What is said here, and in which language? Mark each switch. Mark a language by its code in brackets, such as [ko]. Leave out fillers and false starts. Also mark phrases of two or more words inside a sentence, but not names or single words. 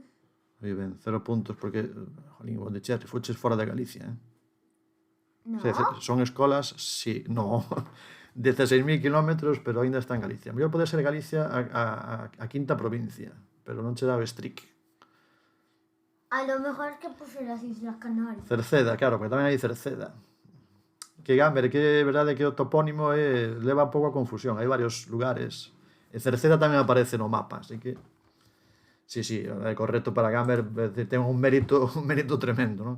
[gl] Moi ben, 0 puntos porque, jolín, Monticherri, fuches fora de Galicia, [es] No. [gl] Son escolas, sí, no, 16.000 kilómetros, pero aínda está en Galicia. Mellor pode ser Galicia a quinta provincia, pero non che dá o stric. [es] A lo mejor que puse las Islas Canarias. [gl] Cerceda, claro, porque tamén hai Cerceda. Que Gamber, que é verdade que o topónimo leva un pouco a confusión, hai varios lugares. E Cerceda tamén aparece no mapa, así que sí, é correcto para Gamber, ten un mérito tremendo, non?